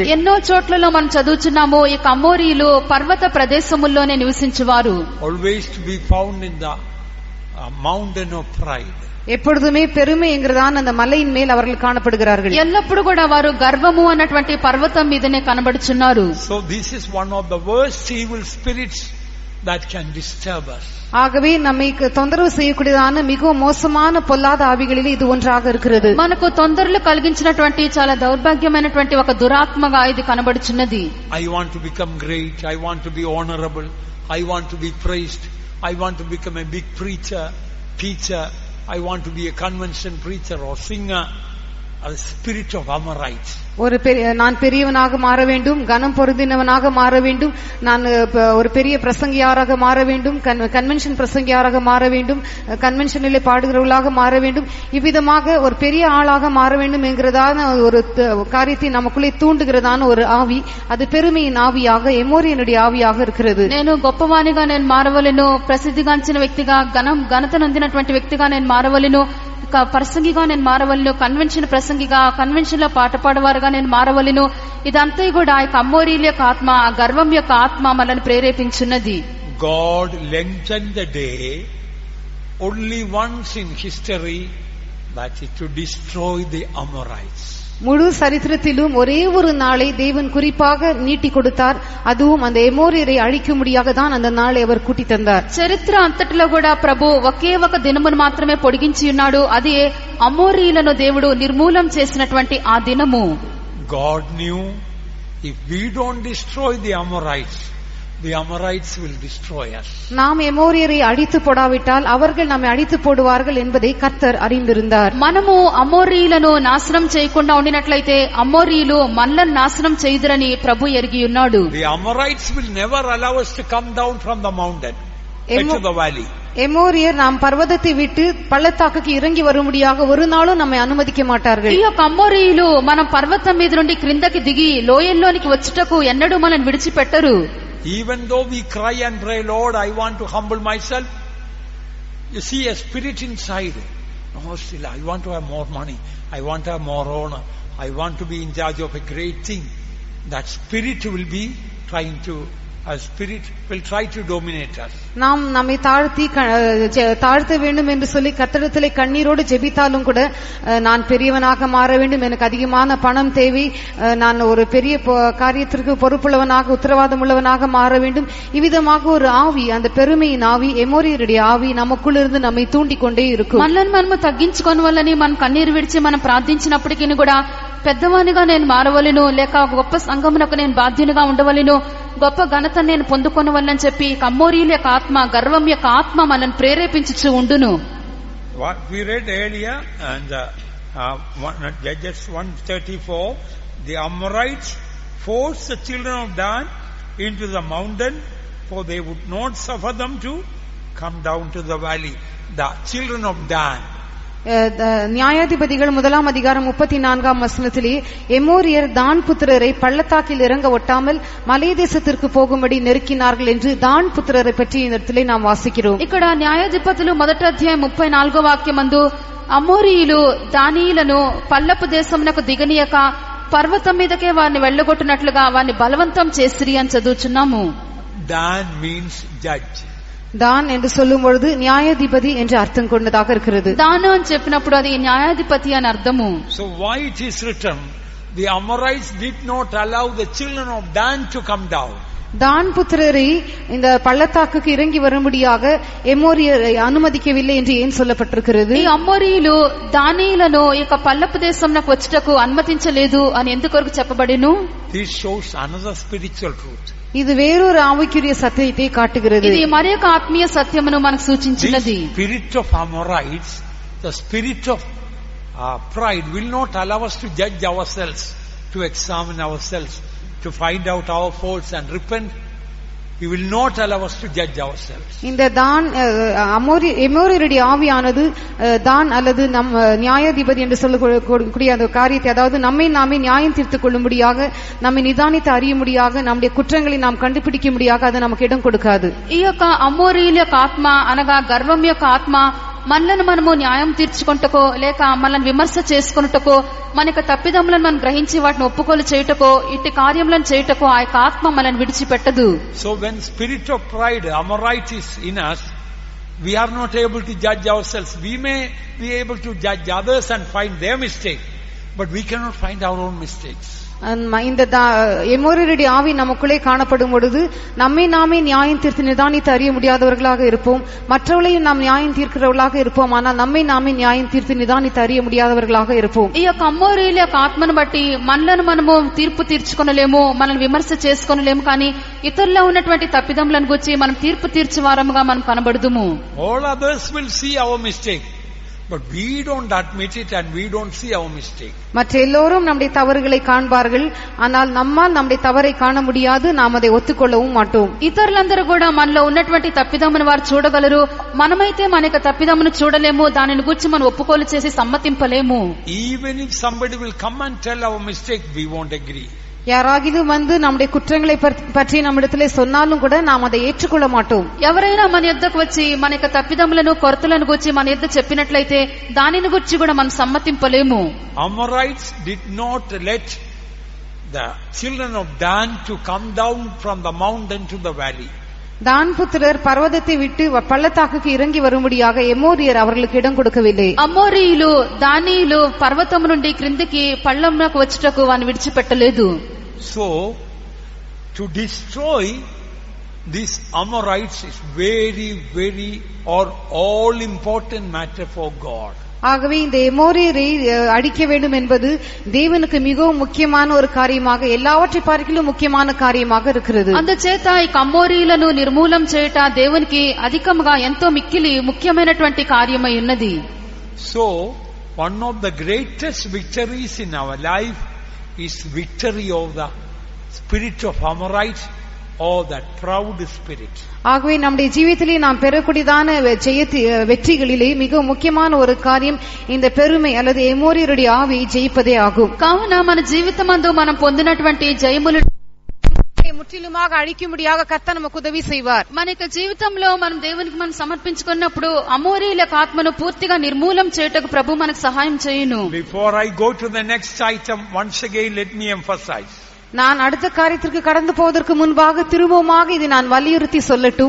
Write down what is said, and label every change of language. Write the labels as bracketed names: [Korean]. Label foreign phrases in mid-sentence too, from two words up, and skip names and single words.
[Telugu] ఎన్నో చోట్లలో మనం చదువుచున్నాము ఈ అమోరీలు పర్వత ప్రదేశముల్లోనే నివసించువారు. [English] Always to be found in the mountain of pride. [Tamil] எப்பொழுதுமே பெருமை என்கிறதான அந்த மலையின் மேல் அவர்கள் காணப்படுகிறார்கள். [Telugu] ఎల్లప్పుడు కూడా వారు గర్వము అన్నటువంటి పర్వతం మీదనే కనబడుచున్నారు. [English] So this is one of the worst evil spirits that can disturb us. [Tamil] ஆகவே நம்மை தொந்தரவு செய்யக்கூடியதான மிகவும் மோசமான பொல்லாத ஆவிகளில் இது ஒன்றாக இருக்கிறது. [Telugu] మనకు తొందరలు కలిగించినటువంటి చాలా దౌర్భాగ్యమైనటువంటి ఒక దురాత్మగా ఇది కనబడుచున్నది. [English] I want to become great, I want to be honorable, I want to be praised, I want to become a big preacher, teacher, I want to be a convention preacher or singer. A spirit of Amorites. [Tamil] நான் பெரியவனாக மாற வேண்டும், கனம் பொருந்தினவனாக மாற வேண்டும், நான் ஒரு பெரிய பிரசங்கியாராக மாற வேண்டும், கன்வென்ஷன் பிரசங்கியாராக மாற வேண்டும், கன்வென்ஷனிலே பாடுகிறவர்களாக மாற வேண்டும், இவ்விதமாக ஒரு பெரிய ஆளாக மாற வேண்டும் என்கிறதான ஒரு காரியத்தை நமக்குள்ளே தூண்டுகிறதான ஒரு ஆவி, அது பெருமையின் ஆவியாக எமோரியனுடைய ஆவியாக இருக்கிறது. [Telugu] నేను గొప్పవానిగా నేను మారవలెను, ప్రసిద్ధిగాంచిన వ్యక్తిగా ఘనత నొందినటువంటి వ్యక్తిగా నేను మారవలెను, ప్రసంగిగా నేను మారవలను, కన్వెన్షన్ ప్రసంగిగా కన్వెన్షన్ లో పాట పాడవారుగా నేను మారవలను. ఇదంతా కూడా ఆ యొక్క అమోరీల యొక్క ఆత్మ, ఆ గర్వం యొక్క ఆత్మ మనల్ని ప్రేరేపించున్నది. [English] God lengthened the day only once in history, that is to destroy the Amorites. [Tamil] முழு சரித்திரத்திலும் ஒரே ஒரு நாளை தேவன் குறிப்பாக நீட்டி கொடுத்தார். அதுவும் அந்த எமோரியரை அழிக்கும்படியாக தான் அந்த நாளை அவர் கூட்டி தந்தார். [Telugu] చరిత్ర అంతటిలో కూడా ప్రభు ఒకే ఒక దినమును మాత్రమే పొడిగించి ఉన్నాడు. అది అమోరీలను దేవుడు నిర్మూలం చేసినటువంటి ఆ దినము. [English] God knew if we don't destroy the Amorites will destroy us. [Tamil] நாம் எமோரியரை அடித்து போடாவிட்டால் அவர்கள் நம்மை அடித்து போடுவார்கள் என்பதை கர்த்தர் அறிந்திருந்தார். [Telugu] మనము అమోరీలను నాశనం చేయకుండా ఉండినట్లయితే అమోరీలు మనల్ని నాశనం చేయుదురని ప్రభు ఎరిగి ఉన్నాడు. [English] The Amorites will never allow us to come down from the mountain into the valley. [Tamil] எமோரியர் நாம் பர்வதத்தை விட்டு பள்ளத்தாக்குக்கு இறங்கி வரும்படியாக ஒரு நாளும் நம்மை அனுமதிக்க மாட்டார்கள். [Telugu] ఈ యొక్క అమోరీలు మనం పర్వతం మీద నుండి క్రిందకి దిగి లోయల్లోనికి వచ్చుటకు ఎన్నడూ మనల్ని విడిచిపెట్టరు. [English] Even though we cry and pray, Lord, I want to humble myself, you see a spirit inside. Oh, still, I want to have more money, I want to have more honor, I want to be in charge of a great thing. That spirit will be trying to, a spirit will try to dominate us. [Tamil] நாம் நம்மை தாழ்த்த வேண்டும் என்று சொல்லி கர்த்தரிடத்திலே கண்ணீரோடு ஜெபித்தாலும் கூட, நான் பெரியவனாக மாற வேண்டும், எனக்கு அதிகமான பணம் தேவை, நான் ஒரு பெரிய காரியத்திற்கு பொறுப்புள்ளவனாக உத்தரவாதம் உள்ளவனாக மாற வேண்டும், இவ்விதமாக ஒரு ஆவி, அந்த பெருமையின் ஆவி, எமோரியருடைய ஆவி நமக்குள் இருந்து நம்மை தூண்டிக் கொண்டே இருக்கும். [Telugu] మనల్ని మనము తగ్గించుకోని వల్లని మనం కన్నీరు విడిచి మనం ప్రార్థించినప్పటికీ కూడా పెద్దవానిగా నేను మారవలను, లేక గొప్ప సంఘమునకు నేను బాధ్యునిగా ఉండవలను, గొప్ప ఘనత నేను పొందుకొనవలని చెప్పి అమోరీల యొక్క ఆత్మ, గర్వం యొక్క ఆత్మ మనల్ని ప్రేరేపించుచు ఉండును. [English] What we read earlier and Judges 1:34, the Amorites forced the children of Dan into the mountain, for they would not suffer them to come down to the valley. The children of Dan, [Tamil] நியாயாதிபதிகள் 1 அதிகாரம் 34 வசனத்திலே எமோரியர் தான் புத்திரரை பள்ளத்தாக்கில் இறங்க ஒட்டாமல் மலை தேசத்திற்கு போகும்படி நெருக்கினார்கள் என்று தான் புத்திரரை பற்றி இந்த இடத்திலே நாம் வாசிக்கிறோம். [Telugu] ఇక్కడ న్యాయాధిపతులు 1వ అధ్యాయం 34వ వాక్యమందు అమోరీయులు దానియులను పల్లపు దేశమునకు దిగనీయక పర్వతం మీదకే వారిని వెళ్లగొట్టినట్లుగా వారిని బలవంతం చేసిరి అని చదువుచున్నాము. [English] Dan means judge. [Tamil] தான் என்று சொல்லும் பொழுது நியாயாதிபதி என்று அர்த்தம் கொண்டதாக இருக்கிறது. [Telugu] దాను అని చెప్పినప్పుడు అది న్యాయాధిపతి అని అర్థము. [English] So why it is written, the Amorites did not allow the children of Dan to come down. [Tamil] தான் புத்திரரை இந்த பள்ளத்தாக்குக்கு இறங்கி வரும்படியாக எமோரியரை அனுமதிக்கவில்லை என்று ஏன் சொல்லப்பட்டிருக்கிறது? [Telugu] ఈ అమోరీయులు దానియులను ఇక పల్లపు దేశంనకు వచ్చుటకు అనుమతించలేదు అని ఎందుకొరకు చెప్పబడెను? [English] This shows another spiritual truth. [Tamil] இது வேறொரு ஆவிக்குரிய சத்தியத்தை காட்டுகிறது. [Telugu] ఇది మరి ఒక ఆత్మీయ సత్యమును మనకు సూచించినది. [English] The spirit of Amorites, the spirit of pride will not allow us to judge ourselves, to examine ourselves, to find out our faults and repent. He will not allow us to judge ourselves. [Tamil] இந்த தான் எமோரியருடைய ஆவியானது தான் அல்லது நம் நியாயாதிபதி என்று சொல்லக்கூடிய அந்த காரியத்தை, அதாவது நம்மை நாமே நியாயம் தீர்த்துக் கொள்ளும்படியாக, நம்மை நிதானித்து அறியும்படியாக, நம்முடைய குற்றங்களை நாம் கண்டுபிடிக்கும்படியாக அது நமக்கு இடம் கொடுக்காது. [Telugu] ఈ యొక్క అమోరీయుల యొక్క ఆత్మ అనగా గర్వం యొక్క ఆత్మ మనలను మనము న్యాయం తీర్చుకుంటకో లేక మనల్ని విమర్శ చేసుకున్నటకో మన యొక్క తప్పిదములను మనం గ్రహించి వాటిని ఒప్పుకోలు చేయుటకో ఇట్టి కార్యములను చేయుటకో ఆ యొక్క ఆత్మ మనల్ని విడిచిపెట్టదు. [English] So when spirit of pride, Amorite, is in us, we are not able to judge ourselves. We may be able to judge others and find their mistake, but we cannot find our own mistakes. [Tamil] இந்த எமோரியருடைய ஆவி நமக்குள்ளே காணப்படும் பொழுது நம்மை நாமே நியாயம் தீர்த்து நிதானித்து அறிய முடியாதவர்களாக இருப்போம். மற்றவர்களையும் நாம் நியாயம் தீர்க்கிறவர்களாக இருப்போம். ஆனால் நம்மை நாமே நியாயம் தீர்த்து நிதானித்து அறிய முடியாதவர்களாக இருப்போம். [Telugu] ఈ యొక్క అమోరీయుల యొక్క ఆత్మను బట్టి మనలను మనము తీర్పు తీర్చుకొనలేము, మనల్ని విమర్శ చేసుకొనలేము, కానీ ఇతరుల్లో ఉన్నటువంటి తప్పిదములను గురించి మనం తీర్పు తీర్చే వారముగా మనం కనబడుదుము. [English] All others will see our mistake, but we don't admit it and we don't see our mistake. [Tamil] மற்ற எல்லோரும் நம்முடைய தவறுகளை காண்பார்கள், ஆனால் நம்மால் நம்முடைய தவறை காண முடியாது, நாம் அதை ஒத்துக்கொள்ளவும் மாட்டோம். [Telugu] ఇతరులందరూ కూడా మనలో ఉన్నటువంటి తప్పిదమును వారు చూడగలరు, మనమైతే మన యొక్క తప్పిదమును చూడలేము, దానిని గురించి మనం ఒప్పుకోలు చేసి సమ్మతింపలేము. [English] Even if somebody will come and tell our mistake, we won't agree. [Tamil] யாராகிலும் வந்து நம்முடைய குற்றங்களை பற்றி நம்மிடத்திலே சொன்னாலும் கூட நாம் அதை ஏற்றுக்கொள்ள மாட்டோம். [Telugu] ఎవరైనా మన యొద్దకు వచ్చి మన యొక్క తప్పిదములను కొరతలను గురించి మన యొద్ద చెప్పినట్లయితే దానిని గురించి కూడా మనం సమ్మతింపలేము. [English] Amorites did not let the children of Dan to come down from the mountain to the valley. [Tamil] தான் புத்திரர் பர்வதத்தை விட்டு பள்ளத்தாக்குக்கு இறங்கி வரும்படியாக எமோரியர் அவர்களுக்கு இடம் கொடுக்கவில்லை. [Telugu] అమోరీయులు దానియులు పర్వతము నుండి క్రిందికి పள்ளమునకు వచ్చుటకు వారిని విడిచిపెట్టలేదు. [English] So to destroy these Amorites is very, very or all important matter for God. [Tamil] ஆகவே இந்த எமோரியரை அழிக்க வேண்டும் என்பது தேவனுக்கு மிகவும் முக்கியமான ஒரு காரியமாக, எல்லாவற்றை பார்க்கிலும் முக்கியமான காரியமாக இருக்கிறது. [Telugu] అందుచేత ఈ అమోరీయులను నిర్మూలం చేయుట దేవునికి అధికముగా ఎంతో మిక్కిలి ముఖ్యమైనటువంటి కార్యమై ఉన్నది. [English] So one of the greatest victories in our life is victory of the spirit of Amorites or that proud spirit. [Tamil] ஆகவே நம்முடைய ஜீவிதத்திலே நாம் பெறக்கூடியதான வெற்றிகளிலே மிக முக்கியமான ஒரு காரியம் இந்த பெருமை அல்லது எமோரியருடைய ஆவியை ஜெயிப்பதே ஆகும். [Telugu] కావున మన జీవితమందు మనం పొందినటువంటి జయములు [Tamil] முற்றிலுமாக அழிக்கும்படியாக கர்த்தர் நமக்கு உதவி செய்வார். [Telugu] మన యొక్క జీవితంలో మనం దేవునికి మనం సమర్పించుకున్నప్పుడు అమోరీయుల ఆత్మను పూర్తిగా నిర్మూలం చేయుటకు ప్రభు మనకు సహాయం చేయును. [English] Before I go to the next item, once again let me emphasize. [Tamil] நான் அடுத்த காரியத்திற்கு கடந்து போவதற்கு முன்பாக திரும்பமாக இது நான் வலியுறுத்தி சொல்லட்டும்.